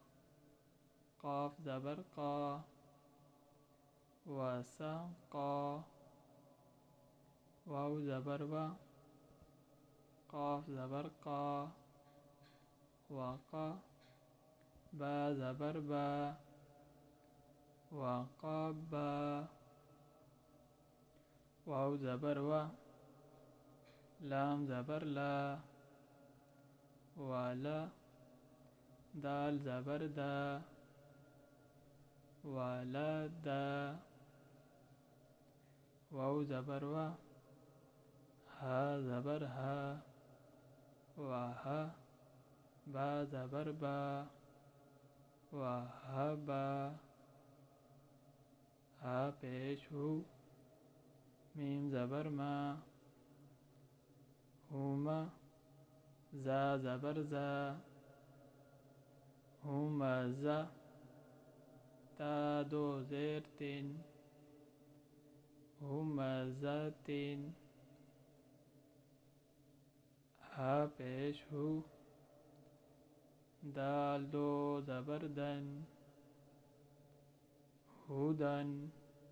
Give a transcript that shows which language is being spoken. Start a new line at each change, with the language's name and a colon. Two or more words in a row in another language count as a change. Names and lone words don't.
Urdu: قاف زبر قا، وسقا واو زبر وا قاف زبر قا وقا با زبر با وقبا واو زبر وا لام زبر لا ولا دال زبر دا ولدا واو زبر وا ها زبر ها وها با زبر با وهبا ها پیش ہو میم زبر ما ہوما زا زبر زا ہومزا تا دو زیر تین ہومزتین ہا پیش ہو دال دو زبر دن ہودن